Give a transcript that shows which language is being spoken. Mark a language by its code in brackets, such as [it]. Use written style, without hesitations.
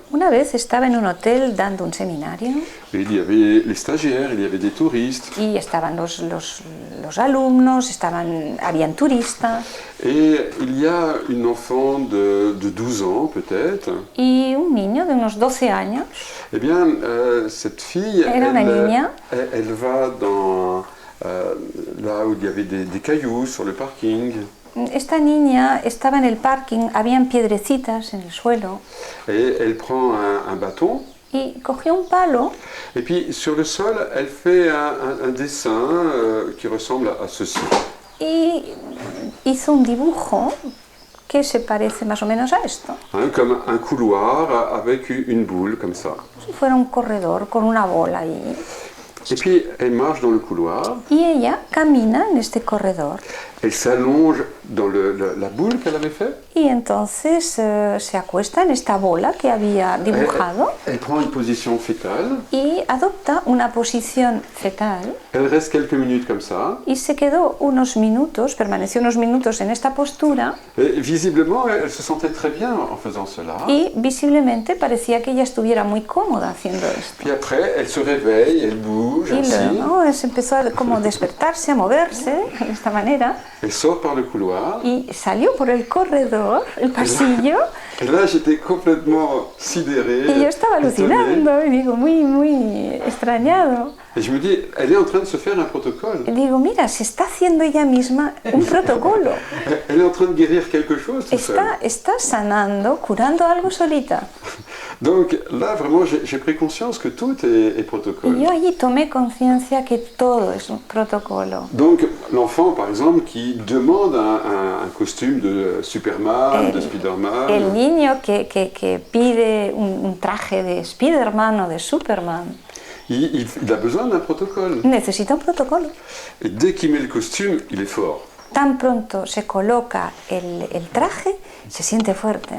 [es] Una vez estaba en un hotel dando un seminario. [fr] Et il y avait les stagiaires, il y avait des touristes. [es] Y estaban los alumnos, habían turistas. [fr] Et il y a une enfant de 12 ans peut-être. [es] Y un niño de unos 12 años. [fr] Eh bien, cette fille, elle va dans là où il y avait des cailloux sur le parking. [es] Esta niña estaba en el parking, habían piedrecitas en el suelo. [fr] Et elle prend un bâton. [es] Y cogió un palo. [fr] Et puis sur le sol, elle fait un dessin qui ressemble à ceci. [es] Y hizo un dibujo que se parece más o menos a esto. [fr] Comme un couloir avec une boule comme ça. [es] Si fuera un corredor con una bola ahí. [fr] Et puis elle marche dans le couloir. [es] Y ella camina en este corredor. [fr] Elle s'allonge dans la boule qu'elle avait faite. [es] Y entonces se acuesta en esta bola que había dibujado. [fr] Elle prend une position fétale. [es] Y adopta una posición fetal. [fr] Elle reste quelques minutes comme ça. [es] Y se quedó permaneció unos minutos en esta postura. [fr] Et visiblement, elle se sentait très bien en faisant cela. [es] Y visiblemente parecía que ella estuviera muy cómoda haciendo esto. [fr] Puis après, elle se réveille, elle bouge [es] y [fr] ainsi. [es] Luego se empezó a como despertarse, a moverse de esta manera. [fr] Elle sort par le couloir. [es] Y salió por el corredor, el pasillo. [fr] Et là, j'étais complètement sidéré. [es] Y yo estaba alucinando, y digo, muy extrañado. [fr] Et je me dis, elle est en train de se faire un protocole. [es] Y digo, mira, se está haciendo ella misma un protocolo. [fr] Elle est en train de guérir quelque chose tout seul. [es] Está sanando, curando algo solita. [fr] Donc là, vraiment, j'ai pris conscience que tout est protocole. [es] Y yo allí tomé conciencia que todo es un protocolo. [fr] Donc l'enfant, par exemple, qui demande un costume de Superman, de Spiderman. [es] El niño que pide un traje de Spiderman o de Superman. [fr] Il a besoin d'un protocole. [es] Necesita un protocolo. [fr] Et dès qu'il met le costume, il est fort. [es] Tan pronto se coloca el traje, se siente fuerte.